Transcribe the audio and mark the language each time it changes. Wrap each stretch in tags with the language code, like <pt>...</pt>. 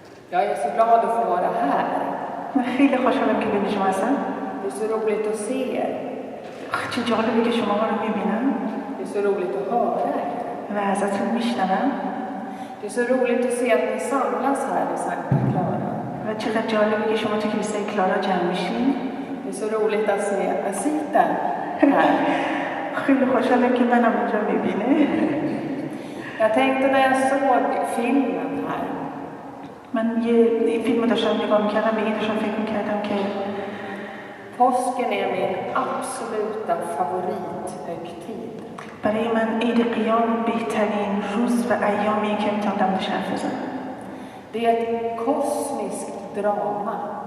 <sv>Jag är så glad att få vara här.</sv> <fa>من خیلی خوشحالم که بین شما هستم.</fa> <sv>Det är så roligt att se er.</sv> <fa>چه جالبه که شما رو میبینم.</fa> <sv>Det är så roligt att höra er.</sv> <fa>و ازتون میشنوم.</fa> <sv>Det är så roligt att se att ni samlas här i Sankta Clara.</sv> <fa>و چقدر جالبه که شما تو کلیسای کلارا جمع میشین.</fa> <sv>Det är så roligt att se Asita här.</sv> <fa>خیلی خوشحالم که منم اینجا میبینه.</fa> <sv>Jag tänkte när jag såg filmen här.</sv> <fa>من یه فیلم داشتم نگاه میکردم به این داشتم فکر میکردم که</fa> <sv>påsken är min absoluta favorithögtid.</sv> <fa>برای من عید قیام بهترین روز و ایامی که میتونم داشته حرف بزنم.</fa> <sv>Det är ett kosmiskt drama.</sv>